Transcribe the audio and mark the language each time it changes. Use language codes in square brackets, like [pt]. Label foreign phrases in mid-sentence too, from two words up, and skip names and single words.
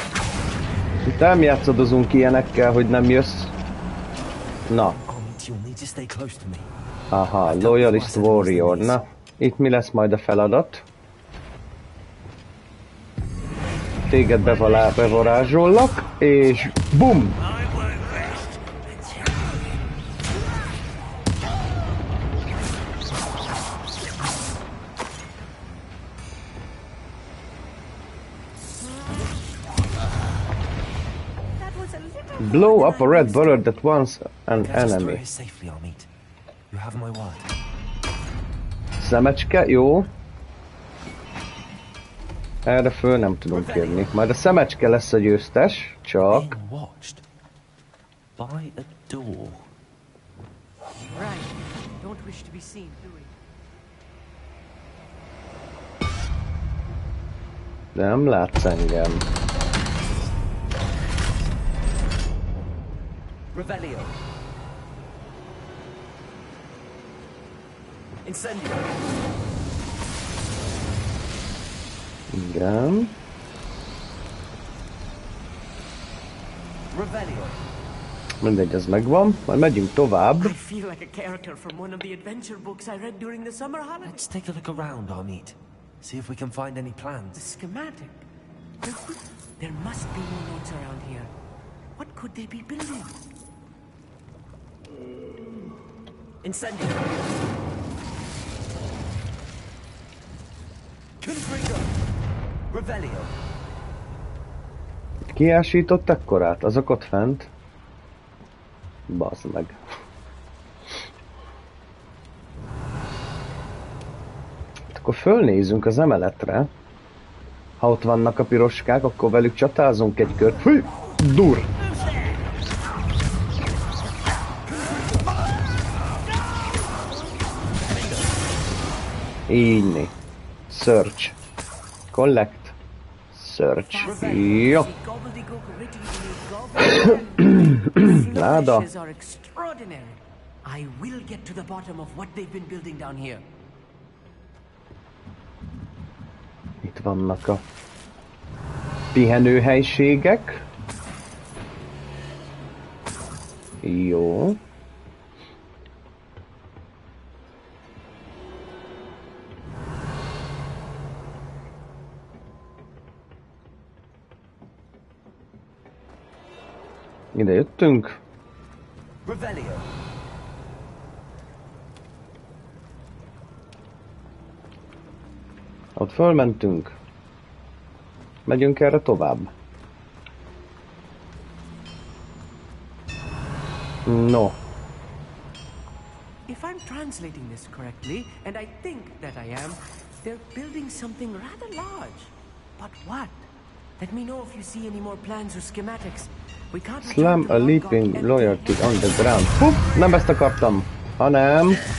[hu] Itt nem játszadozunk ilyenekkel, hogy nem jössz. Na. Aha, Loyalist Warrior. Na, itt mi lesz majd a feladat? Téged bevarázsollak, és BUM! [en] Blow up a red bullet that wants an enemy. [hu] Szemecske, jó. Erre föl nem tudunk kérni. Majd a szemecske lesz a győztes, csak... De nem látsz engem. Revelio. Incendio. Igen. Revelio. Mindegy, ez megvan. Majd megyünk tovább. [en] I feel like a character from one of the adventure books I read during the summer holidays. Let's take a look around, Amit. See if we can find any The plans. schematic. There must be more notes around here. What could they be building? Incendio. Confringo. Revelio. [hu] Kiásított ekkorát? Azok ott fent? Bazd meg. Akkor fölnézünk az emeletre. Ha ott vannak a piroskák, akkor velük csatázunk egy kört. Hű! Dur! Így. [en] Search. Collect. Search. [hu] Jó. Láda. [en] I will get to the bottom of what they've been building down here. [hu] Itt vannak a pihenőhelységek. Jó. Ide jöttünk. Ott fölmentünk. Megyünk erre tovább. No. [en] If I'm translating this correctly, and I think that I am, they're building something rather large. But what? Let me know if you see any more plans or schematics. We can't Slam a leaping loyalty on the ground. [hu] Puff, nem ezt akartam, hanem...